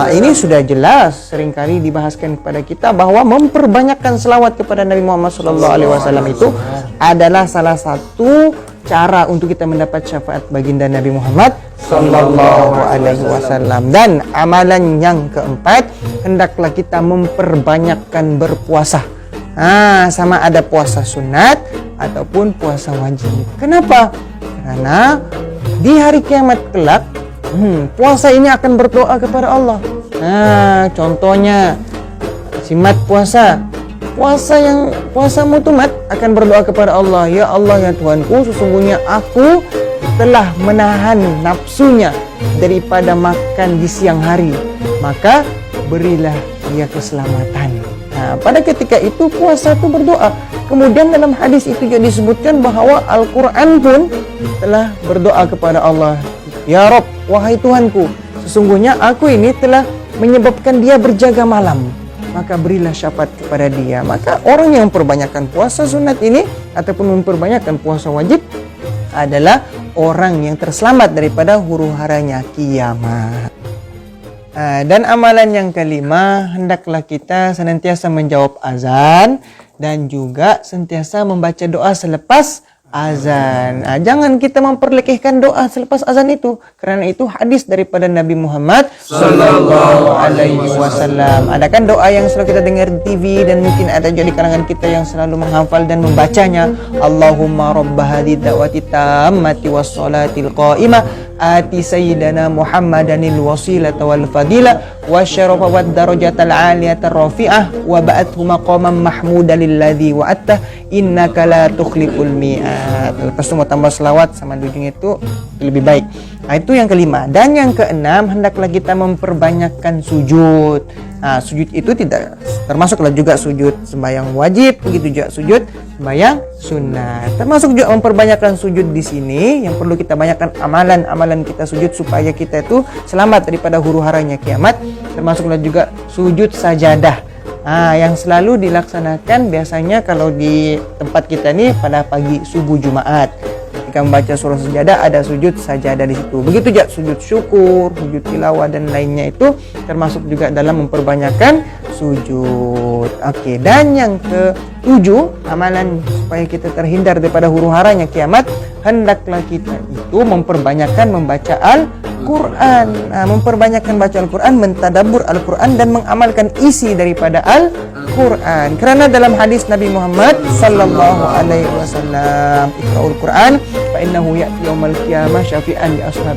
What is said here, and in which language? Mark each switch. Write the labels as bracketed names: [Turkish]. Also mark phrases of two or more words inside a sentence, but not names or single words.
[Malay] Ini sudah jelas seringkali dibahaskan kepada kita bahwa memperbanyakkan selawat kepada Nabi Muhammad [Arabic] صلى الله عليه وسلم [Malay] itu adalah salah satu cara untuk kita mendapat syafaat baginda Nabi Muhammad [Arabic] صلى الله عليه وسلم. [Malay] Dan amalan yang keempat, hendaklah kita memperbanyakkan berpuasa. Sama ada puasa sunat ataupun puasa wajib. Kenapa? Karena di hari kiamat kelak, puasa ini akan berdoa kepada Allah. Contohnya simat puasa. Puasamu tuh mat akan berdoa kepada Allah, ya Allah ya Tuhanku, sesungguhnya aku telah menahan nafsunya daripada makan di siang hari, maka berilah dia keselamatan. Pada ketika itu puasa itu berdoa. Kemudian dalam hadis itu juga disebutkan bahwa Al-Quran pun telah berdoa kepada Allah, [Arabic] يا رب, [Malay] wahai Tuhanku, sesungguhnya aku ini telah menyebabkan dia berjaga malam, maka berilah syafaat kepada dia. Maka orang yang memperbanyakkan puasa sunat ini ataupun memperbanyakkan puasa wajib adalah orang yang terselamat daripada huru-haranya kiamat. Dan amalan yang kelima, hendaklah kita senantiasa menjawab azan dan juga sentiasa membaca doa selepas azan. Jangan kita memperlekehkan doa selepas azan itu, karena itu hadis daripada Nabi Muhammad [Arabic] صلى الله عليه وسلم. [Malay] Ada kan doa yang selalu kita dengar di TV dan mungkin ada juga di kalangan kita yang selalu menghafal dan membacanya. [Arabic] اللهم رب هذه الدعوة التامة والصلاة القائمة آت سيدنا محمدا الوسيلة والفضيلة والشرف والدرجة العالية الرفيعة وابعثه مقاما محمودا الذي وعدته إنك لا تخلف الميعاد. [Malay] Lepas itu mau tambah selawat sama ujung itu lebih baik. Itu yang kelima. Dan yang keenam, hendaklah kita memperbanyakkan sujud. Sujud itu tidak termasuklah juga sujud sembahyang wajib, begitu juga sujud sembahyang sunat. Termasuk juga memperbanyakkan sujud di sini. Yang perlu kita banyakkan amalan-amalan kita sujud supaya kita itu selamat daripada huru-haranya kiamat. Termasuklah juga sujud sajadah. Yang selalu dilaksanakan biasanya kalau di tempat kita nih pada pagi subuh Jumat. Ketika membaca surah sajadah ada sujud sajadah di situ. Begitu juga sujud syukur, sujud tilawah dan lainnya itu termasuk juga dalam memperbanyakkan sujud. Oke, dan yang ketujuh, amalan supaya kita terhindar daripada huru-haranya kiamat, hendaklah kita itu memperbanyakkan membaca Al-Quran. Memperbanyakkan baca Al-Quran, mentadabbur Al-Quran dan mengamalkan isi daripada Al-Quran. Karena dalam hadis Nabi Muhammad [Arabic] صلى الله عليه وسلم, اقرؤوا القرآن فإنه يأتي يوم القيامة شفيعا لأصحابه.